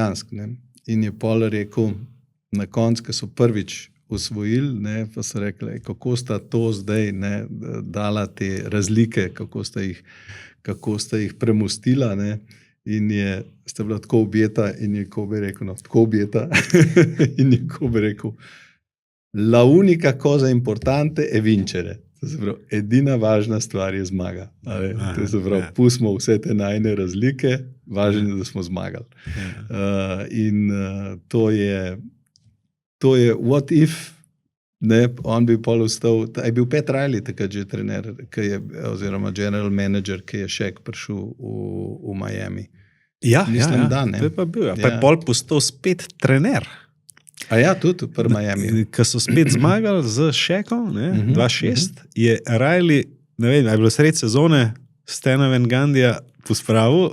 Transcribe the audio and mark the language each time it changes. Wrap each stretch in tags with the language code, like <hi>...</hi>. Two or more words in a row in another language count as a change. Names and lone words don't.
<sl>In je pol rekel na koncu, ko so prvič osvojili, ne, pa so rekli, kako sta to zdaj, ne, dala te razlike, kako sta jih premostila, ne, in sta bila tako objeta in je Kobe rekel, no, tako objeta in je Kobe rekel,</sl> <it>la unica cosa importante è vincere.</it> <sl>To se pravi, edina važna stvar je zmaga. To se pravi, pustimo vse te najne razlike, važno je, da smo zmagali. To je</sl> <en>what if,</en> <sl>ne, on bi pol ostal, je bil Pat Riley takrat že trener, oziroma general manager, ki je Shaq prišel v Miami. Mislim, da ne. To je pa bil, pa je pol postal spet trener. A ja, tudi pri Miami. Ko so spet zmagali z Shaqom, 2-6, je Riley, ne vem, je bilo sred sezone, Stana Van Gandija pospravil.</sl>